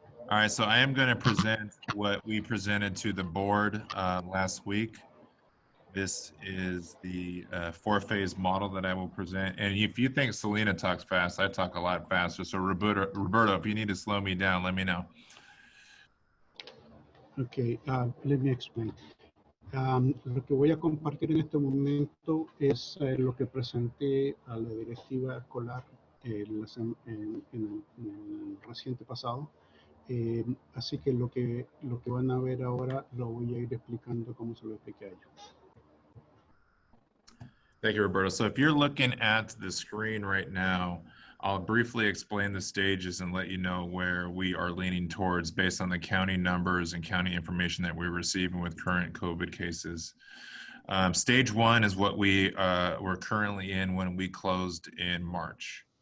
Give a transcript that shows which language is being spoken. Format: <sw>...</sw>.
<en>All right, so I am going to present what we presented to the board last week. This is the four-phase model that I will present. And if you think Selena talks fast, I talk a lot faster. So Roberto, if you need to slow me down, let me know. Okay, let me explain.</en> <es>Lo que voy a compartir en este momento es lo que presenté a la directiva escolar en el reciente pasado. Así que lo que van a ver ahora lo voy a ir explicando como se lo expliqué a ellos.</es> <en>Thank you, Roberto. So if you're looking at the screen right now, I'll briefly explain the stages and let you know where we are leaning towards based on the county numbers and county information that we're receiving with current COVID cases. Stage one is what we were currently in when we closed in March.</en>